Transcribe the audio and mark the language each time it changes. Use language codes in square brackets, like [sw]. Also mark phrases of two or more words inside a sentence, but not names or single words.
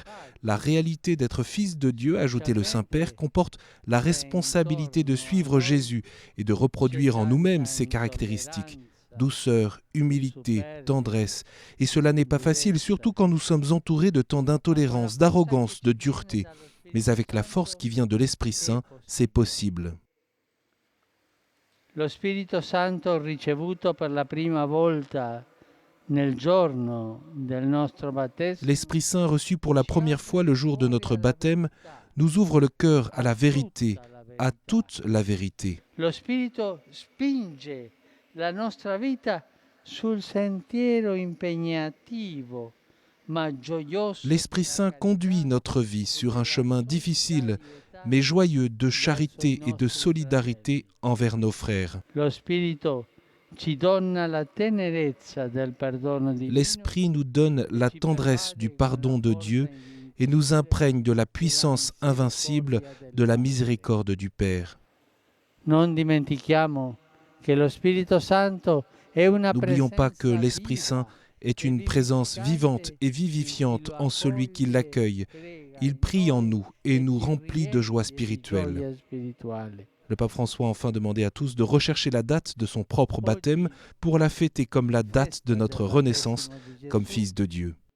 [fr] La réalité d'être fils de Dieu, ajoutait le Saint-Père, comporte la responsabilité de suivre Jésus et de reproduire en nous-mêmes ses caractéristiques. Douceur, humilité, tendresse. Et cela n'est pas facile, surtout quand nous sommes entourés de tant d'intolérance, d'arrogance, de dureté. Mais avec la force qui vient de l'Esprit Saint, c'est possible. [it] Lo Spirito Santo ricevuto per la prima volta nel giorno del nostro battesimo. [fr] L'Esprit Saint reçu pour la première fois le jour de notre baptême nous ouvre le cœur à la vérité, à toute la vérité. [it] Lo Spirito spinge la nostra vita sul sentiero impegnativo, ma gioioso. [fr] L'Esprit Saint conduit notre vie sur un chemin difficile, mais joyeux de charité et de solidarité envers nos frères. [it] Lo Spirito ci dona la tenerezza del perdono divino. [fr] L'Esprit nous donne la tendresse du pardon de Dieu et nous imprègne de la puissance invincible de la miséricorde du Père. [it] Non dimentichiamo che lo Spirito Santo è una [fr] N'oublions pas que [it] presenza [fr] l'Esprit [it] viva [fr] Saint est une présence vivante et vivifiante en celui qui l'accueille. Il prie en nous et nous remplit de joie spirituelle. Le pape François a enfin demandé à tous de rechercher la date de son propre baptême pour la fêter comme la date de notre renaissance comme fils de Dieu.